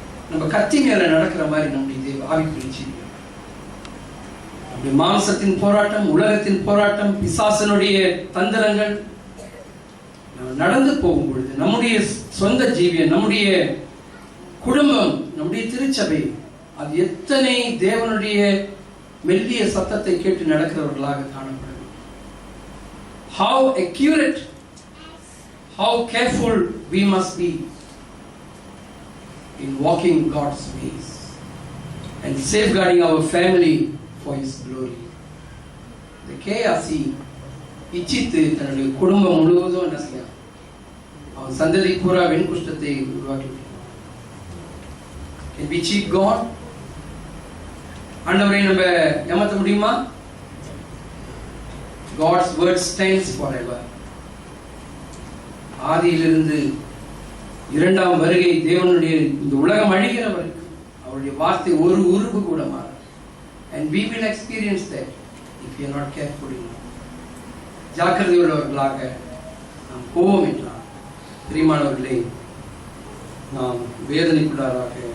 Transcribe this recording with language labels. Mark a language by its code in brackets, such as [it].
[ta] நம்ம கத்தி மேல நடக்கிற மாதிரி நம்முடைய தேவ ஆவிக்குறிச்சி, நம்முடைய மாம்சத்தின் போராட்டம், உலகத்தின் போராட்டம், பிசாசனுடைய தந்திரங்கள் நடந்து போகும் பொழுது நம்முடைய சொந்த ஜீவியம், நம்முடைய குடும்பம், நம்முடைய திருச்சபை, அது எத்தனை தேவனுடைய மெல்லிய சத்தத்தை கேட்டு நடக்கிறவர்களாக காணப்படும். [en] How accurate, how careful we must be in walking God's ways and safeguarding our family for his glory. [ta] இந்த கேயாசி இச்சித்து தன்னுடைய குடும்பம் முழுவதும் என்ன செய்யும், அவன் சந்ததி பூரா வெண்குஷ்டத்தை உருவாக்கி. [en] Can we cheat God? [ta] ஆண்டவரை நம்ம ஏமாற்ற முடியுமா? [en] God's word stands forever. [ta] ஆதியிலிருந்து இரண்டாம் வருகை தேவனுடைய இந்த உலகம் அழிகிற வரைக்கும் அவருடைய வார்த்தை ஒரு உருவு கூட மாறாது. [en] And we will experience that if we are not careful enough. [ta] ஜாக்கிரதை உள்ளவர்களாக நாம் போவோம் என்றால் பிரியமானவர்களே, நாம் வேதனைக்குள்ளாராக